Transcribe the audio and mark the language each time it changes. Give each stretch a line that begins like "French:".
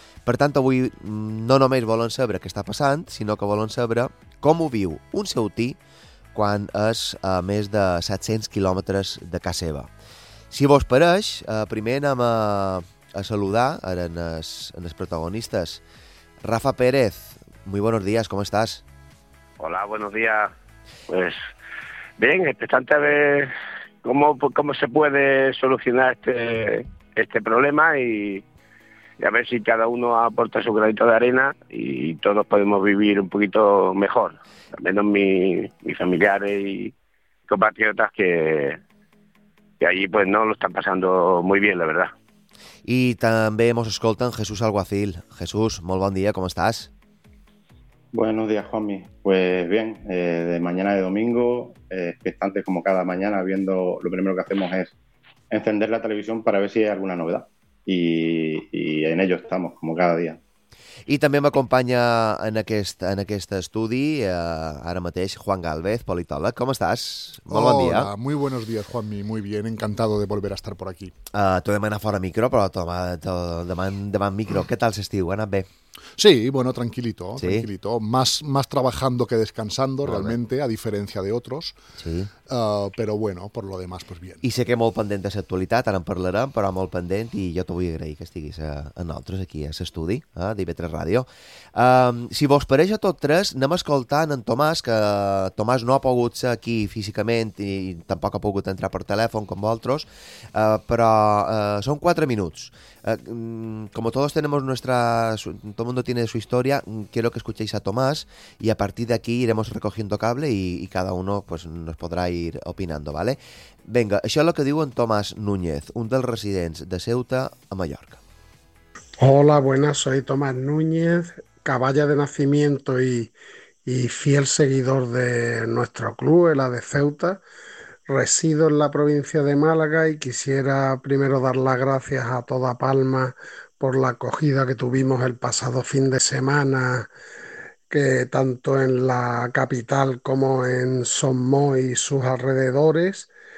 Catalan: Per tant, avui no només volen saber què està passant, sinó que volen saber com ho viu un ceutí quan és a més de 700 quilòmetres de casa seva. Si vos pareix, primer anem a saludar ara en els protagonistes.
Spanish: Rafa Pérez, muy buenos días, ¿cómo estás? Hola, buenos días. Pues bien, expectante a ver cómo se puede solucionar este problema y a ver si cada uno aporta su granito de arena y todos podemos vivir un poquito mejor. Al menos mis familiares y compatriotas que allí pues no lo están pasando muy bien, la verdad. Y también nos escoltan Jesús Alguacil. Jesús, muy buen día, ¿cómo estás? Buenos días, Juanmi. Pues bien, de mañana de domingo, expectante como cada mañana, viendo, lo primero que hacemos es encender la televisión para ver si hay alguna novedad. I en ello estamos, como cada día.
Catalan: I també m'acompanya en aquest estudi, ara mateix, Juan Gálvez, politòleg. Com estàs? Molt bon dia.
Spanish: Hola, muy buenos días, Juanmi, muy bien, encantado de volver a estar por aquí.
Catalan: T'ho demana fora micro, però demana micro. Què tal l'estiu? Ha anat bé?
Spanish: Sí, bueno, tranquilito, sí. Tranquilito. Más trabajando que descansando, vale. Realmente, a diferencia de otros. Sí. Pero bueno, por lo demás, pues bien.
Catalan: I sé que molt pendent de l'actualitat, ara en parlarem, però molt pendent, i jo t'ho vull agrair que estiguis a nosaltres aquí a l'estudi, d'IV3 Ràdio. Si vos pareix a tot tres, anem escoltant en Tomàs, que Tomàs no ha pogut ser aquí físicament i tampoc ha pogut entrar per telèfon com vosaltres, però són 4 minuts. Com tots
Spanish: tenemos nuestras... mundo tiene su historia. Quiero que escuchéis a Tomás y a partir de aquí iremos recogiendo cable y cada uno pues, nos podrà ir opinando, ¿vale?
Catalan: Venga, això és el que diu en Tomás Núñez, un dels residents de Ceuta a Mallorca.
Spanish: Hola, buenas, soy Tomás Núñez, caballa de nacimiento y fiel seguidor de nuestro club, el AD Ceuta. Resido en la provincia de Málaga y quisiera primero dar las gracias a toda Palma por la acogida que tuvimos el pasado fin de semana, que tanto en la capital como en Somos y sus alrededores.